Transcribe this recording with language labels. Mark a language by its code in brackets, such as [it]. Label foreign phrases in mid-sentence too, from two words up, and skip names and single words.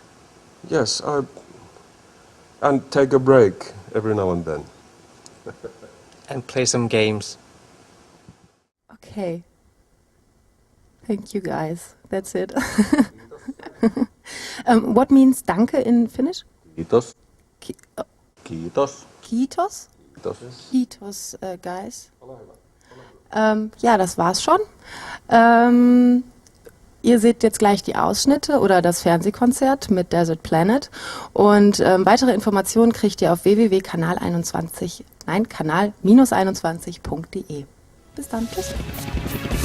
[en] Yes, and take a break every now and then. And play some games. Okay. Thank you guys. That's it. What means danke in Finnish? Kiitos. Oh, Kiitos. Kiitos? Kiitos. Kiitos, guys. [de] Ja, das war's schon. Ihr seht jetzt gleich die Ausschnitte oder das Fernsehkonzert mit Desert Planet. Und weitere Informationen kriegt ihr auf www.kanal21.de. Bis dann. Tschüss.